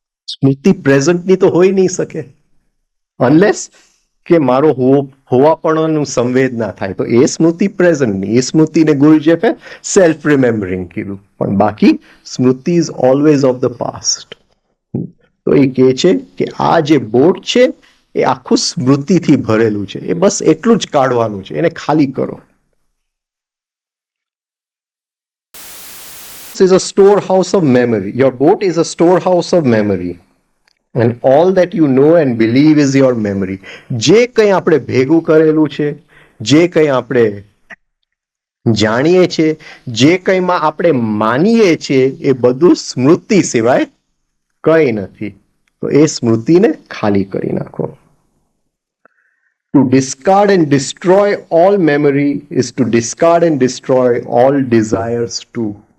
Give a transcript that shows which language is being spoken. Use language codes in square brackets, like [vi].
[gu] સ્મૃતિ પ્રેઝન્ટની તો હોઈ નહીં શકે અનલેસ કે મારો હોવાપણું સંવેદના થાય તો એ સ્મૃતિ પ્રેઝન્ટની. એ સ્મૃતિને ગુરુજેફે સેલ્ફ રિમેમ્બરિંગ કીધું. પણ બાકી સ્મૃતિ [en] Is always of the past. [gu] તો એ કહે છે કે આ જે બોટ છે એ આખું સ્મૃતિથી ભરેલું છે. એ બસ એટલું જ કાઢવાનું છે, એને ખાલી કરો. [en] is a storehouse of memory. Your boat is a storehouse of memory. And all that you know and believe is your memory. [gu] જે કંઈ આપણે ભેગું કરેલું છે, જે કંઈ આપણે જાણીએ છીએ, જે કંઈમાં આપણે માનીએ છીએ, એ બધું સ્મૃતિ સિવાય કંઈ નથી. તો એ સ્મૃતિને ખાલી કરી નાખો. [en] To discard and destroy all memory is to discard and destroy all desires too.